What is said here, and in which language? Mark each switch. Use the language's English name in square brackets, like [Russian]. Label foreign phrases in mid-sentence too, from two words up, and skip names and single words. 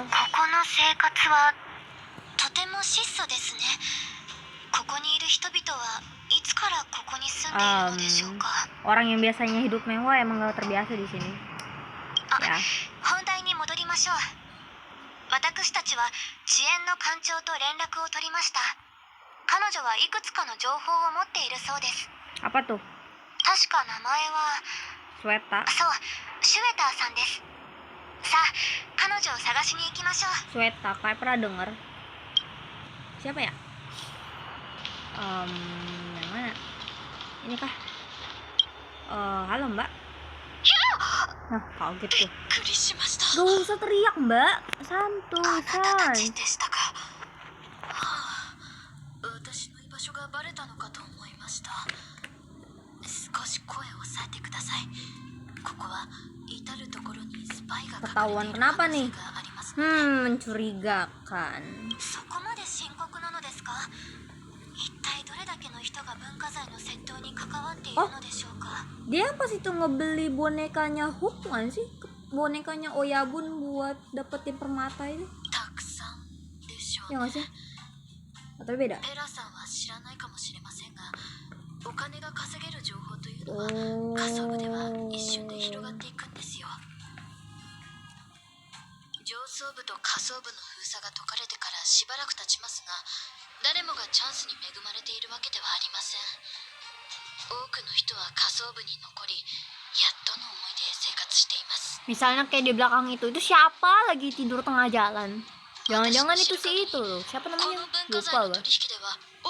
[Japanese] ここの生活はとても質素ですね。ここにいる人々はいつからここに住んでいるのでしょうか。 [Indonesian] Orang yang biasanya hidup mewah emang gak terbiasa di sini. あ、 Ya. [Japanese] 本題に戻りましょう。私たちは遅延の艦長と連絡を取りました。彼女はいくつかの情報を持っているそうです。 [Indonesian] Apa tuh? [Japanese] 確か名前は Sweta. そう、シュエターさんです。さあ、彼女を探しに行きましょう。 [Indonesian] Sweta, kayak pernah denger. Siapa ya? Yang mana? Ini kah? Halo Mbak. Nah, kaget tuh. [Japanese] びっくりしました。 [Indonesian] Gak usah teriak Mbak, あ santuy [Japanese] なたたち [Indonesian] say. [Japanese] でしたか。はあ、私の居場所がバレたのかと思いました。少し声を抑えてください。ここは至るところにスパイが隠れている可 [Indonesian] Ketahuan [Japanese] 能 [Indonesian] kenapa [Japanese] 性 [Indonesian] nih? [Japanese] があります。 [Indonesian] Mencurigakan. [Japanese] そこまで深刻なのですか？一体どれだけの人が文化財の窃盗に関わっているのでしょうか？ [Indonesian] Dia pas itu ngebeli bonekanya Hook kan sih? Bonekanya Oyabun buat dapetin permata itu. [Japanese] たくさんでしょう [Indonesian] Ya [Japanese] ね。 [Indonesian] nggak sih? Atau beda? [Japanese] ペラさんは知らないかもしれませんが、お金が稼げる情報というの Oh. は下層部では一瞬で広がっていくんですよ。上層部と下層部の封鎖が解かれてからしばらく経ちますが、誰もがチャンスに恵まれているわけではありません。多くの人は下層部に残り、やっとの思いで生活しています。 [Indonesian] Misalnya kayak di belakang itu siapa lagi tidur tengah jalan? Jangan-jangan itu si itu loh. Siapa [Japanese] この [Indonesian] namanya? [Japanese] 文化財 [Indonesian] Lupa [Japanese] の [Indonesian] gue. [Japanese] 取引では